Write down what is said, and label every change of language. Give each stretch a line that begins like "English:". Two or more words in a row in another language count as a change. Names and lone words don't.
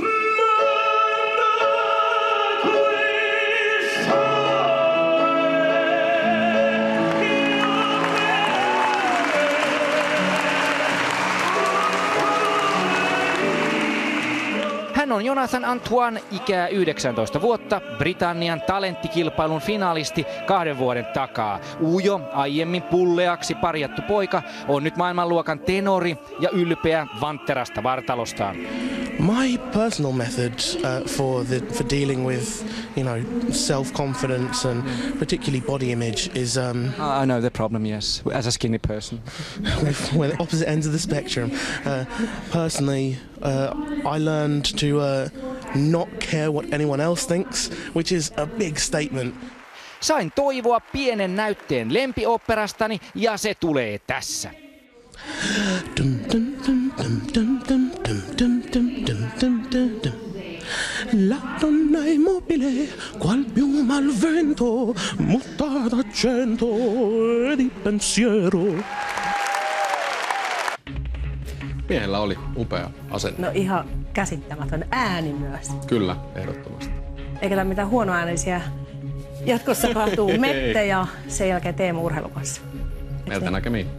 Finnish: Hän on Jonathan Antoine, ikää 19 vuotta, Britannian talenttikilpailun finaalisti 2 vuoden takaa. Ujo, aiemmin pulleaksi parjattu poika, on nyt maailmanluokan tenori ja ylpeä vantterasta vartalostaan.
English: My personal method for dealing with, self-confidence and particularly body image is I know the problem, yes, as a skinny person. We're the opposite ends of the spectrum. Personally, I learned to not care what anyone else thinks, which is a big statement.
Finnish: Sain toivoa pienen näytteen lempioopperastani ja se tulee tässä.
Italian: La donna è immobile, qual piuma al vento, mutata d'accento e di pensiero.
Finnish: Miehellä oli upea asenne. No ihan käsittämätön ääni myös. Kyllä, ehdottomasti. Eikä tämä mitään huonoäänisiä jatkossa kaatuu Mette ja sen jälkeen Teemu urheilukassa.